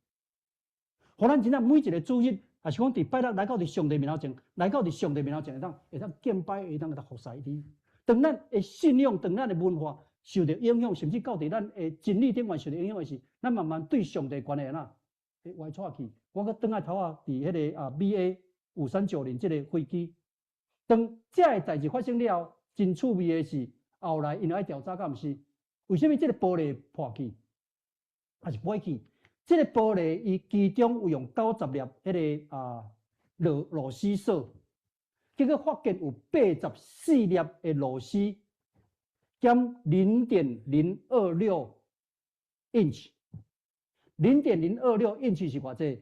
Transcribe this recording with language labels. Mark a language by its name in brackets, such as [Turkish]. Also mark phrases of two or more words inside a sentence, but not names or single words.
[Min Nan Chinese] 互咱真正每一个主日，也是讲伫拜六来到伫上帝面头前，来到伫上帝面头前，会当敬拜，会当服侍伊。当咱的信仰，当咱的文化受到影响，甚至到伫咱的真理顶悬受到影响的时，咱慢慢对上帝关系会歪错去。我搁转来头伫迄个 BA 5390 这个飞机。当这个代志发生了后，真趣味的是，后来因爱调查，敢毋是？为什么这个玻璃破去，还是飞去？这个玻璃伊其中有用90粒迄个螺丝锁，结果发现有84粒的螺丝，减 0.026 inch。0.026 inch 是偌济？